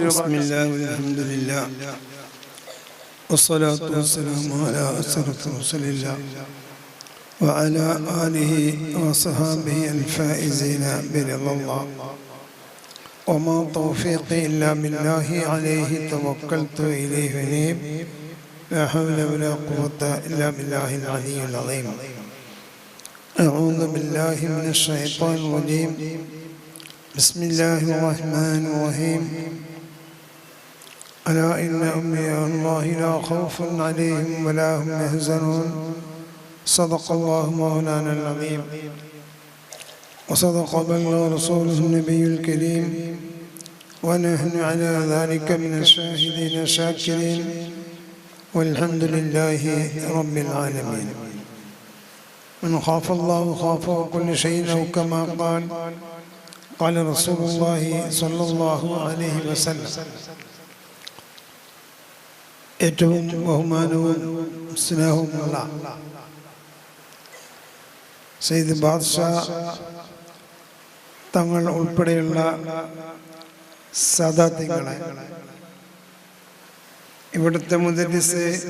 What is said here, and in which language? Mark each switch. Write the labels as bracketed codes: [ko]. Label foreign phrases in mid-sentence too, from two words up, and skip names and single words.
[ar] بسم الله والصلاة والسلام على أشرف الرسل وعلى آله وصحبه الفائزين برضا الله وما توفيقي إلا بالله عليه توكلت إليه أنيب لا حول ولا قوة إلا بالله العلي العظيم. أعوذ بالله من الشيطان الرجيم. بسم الله الرحمن الرحيم. ألا إن أولياء الله لا خوف عليهم ولا هم يحزنون. صدق الله مولانا العظيم وصدق بلغ رسوله النبي الكريم ونحن على ذلك من الشاهدين الشاكرين والحمد لله رب العالمين. من خاف الله خاف كل شيء أو كما قال رسول الله صلى الله عليه وسلم. [ml] ഏറ്റവും ബഹുമാനവും സ്നേഹവുമുള്ള സയ്യിദ് ബാദ്ഷാ തങ്ങൾ ഉൾപ്പെടെയുള്ള സാദാത്തുകളെ, ഇവിടുത്തെ മുദരിസ്